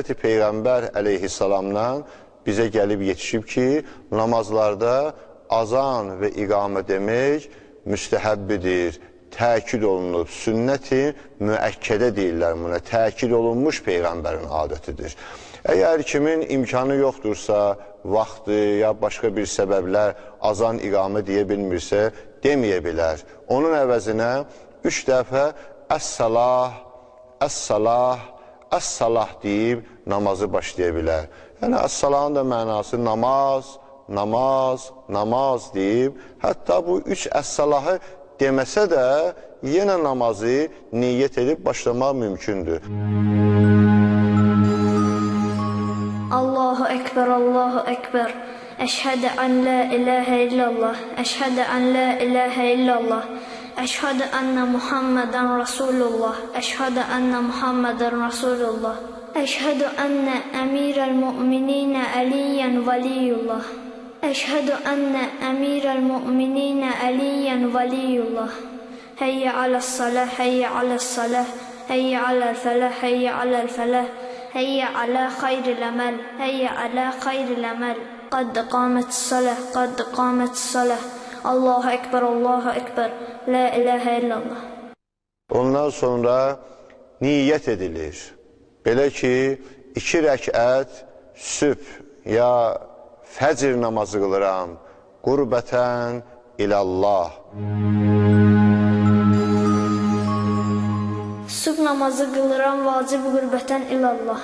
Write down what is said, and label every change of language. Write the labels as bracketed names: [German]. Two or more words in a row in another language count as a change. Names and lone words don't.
[Azerbaijani] Peyğəmbər əleyhissalamdan bizə gəlib yetişib ki, namazlarda azan və iqamə demək müstəhəbbidir, təkid olunub, sünnəti müəkkədə deyirlər buna, təkid olunmuş Peyğəmbərin adətidir. Əgər kimin imkanı yoxdursa, vaxtı ya başqa bir səbəblər azan iqamə deyə bilmirsə, deməyə bilər. Onun əvəzinə 3 dəfə [Arabic] الصلاة، الصلاة، الصلاة [Azerbaijani] deyib namazı başlaya bilər. Yəni, əs-salahın da mənası namaz, namaz, namaz deyib, hətta bu 3 əs-salahı deməsə də yenə namazı niyyət edib başlamaq mümkündür. [Arabic] الله أكبر، الله أكبر. أشهد أن لا إله إلا الله. أشهد أن لا إله إلا الله. أشهد أن محمدا رسول الله. أشهد أن محمدا رسول الله. أشهد أن أمير المؤمنين عليا ولي الله. أشهد أن أمير المؤمنين عليا ولي الله. حي على الصلاة، حي على الصلاة، حي على الفلاح، حي على الفلاح، حي على خير العمل، حي على خير العمل. قد قامت الصلاة، قد قامت الصلاة. الله أكبر، الله أكبر. لا إله إلا الله. [Azerbaijani] Ondan sonra niyyət edilir. Belə ki, 2 rəkət sübh ya fəcr namazı qılıram, [Arabic] قربة إلى الله. [Azerbaijani] Sübh namazı qılıram, vacib [Arabic] قربة إلى الله.